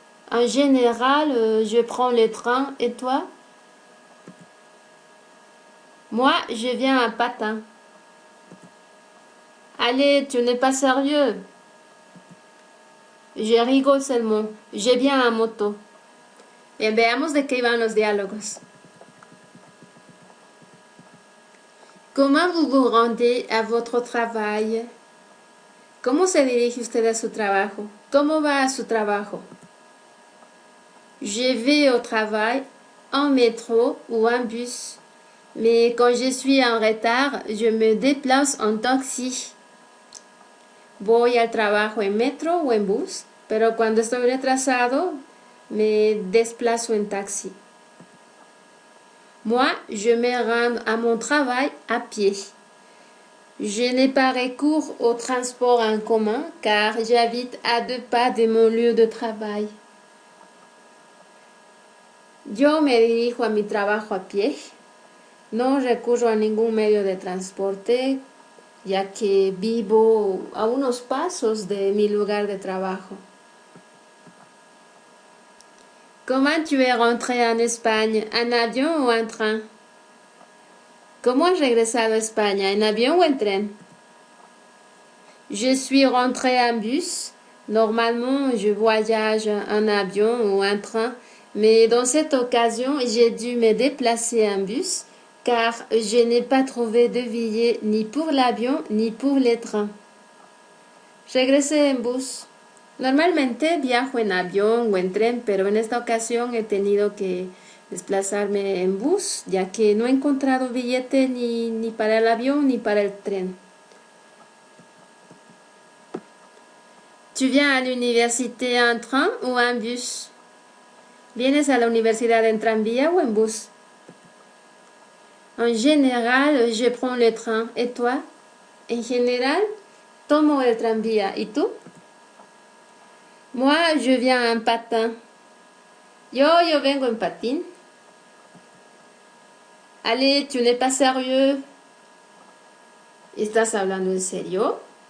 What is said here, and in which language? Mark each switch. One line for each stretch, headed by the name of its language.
French: En général, je prends le train et toi? Moi, je viens en patin. Allez, tu n'es pas sérieux. Je rigole seulement. Je viens en moto.
Spanish: Bien, veamos de qué iban los diálogos.
French: Comment vous vous rendez à votre travail?
Spanish: ¿Cómo se dirige usted a su trabajo? ¿Cómo va a su trabajo?
French: Je vais au travail en métro ou en bus. Mais quand je suis en retard, je me déplace en taxi.
Spanish: Voy al trabajo en metro o en bus, pero cuando estoy retrasado, me desplazo en taxi.
French: Moi, je me rends à mon travail à pied. Je n'ai pas recours au transport en commun car j'habite à 2 pas de mon lieu de travail.
Spanish: Yo me dirijo a mi trabajo a pie. No recurro a ningún medio de transporte ya que vivo a unos pasos de mi lugar de trabajo.
French: Comment tu es rentré en Espagne?
Spanish: ¿En avión o en tren? ¿Cómo has regresado a España? ¿En avión o en tren?
French: Je suis rentré en bus. Normalement, je voyage en avion ou en train, mais dans cette occasion, j'ai dû me déplacer en bus car je n'ai pas trouvé de billet ni pour l'avion ni pour les trains.
Spanish: Regresé en bus. Normalmente viajo en avión o en tren, pero en esta ocasión he tenido que desplazarme en bus, ya que no he encontrado billete ni para el avión ni para el tren.
French: Tu viens à l'université en train ou en bus?
Spanish: ¿Vienes a la universidad en tranvía o en bus?
French: En général, je prends le train. Et toi?
Spanish: En général, tomo el tranvía. ¿Y tú?
French: Moi, je viens en patin.
Spanish: Yo vengo en patín.
French: Allez, tu n'es pas sérieux.
Spanish: ¿Estás hablando en serio?